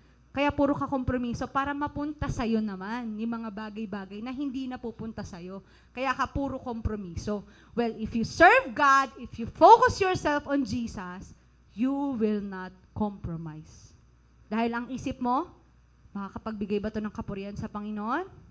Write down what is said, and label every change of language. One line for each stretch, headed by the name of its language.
Filipino: Kaya puro ka kompromiso para mapunta sa'yo naman yung mga bagay-bagay na hindi na pupunta sa'yo. Kaya ka puro kompromiso.
English: Well, if you serve God, if you focus yourself on Jesus, you will not compromise.
Filipino: Dahil ang isip mo, makakapagbigay ba ito ng kapurihan sa Panginoon?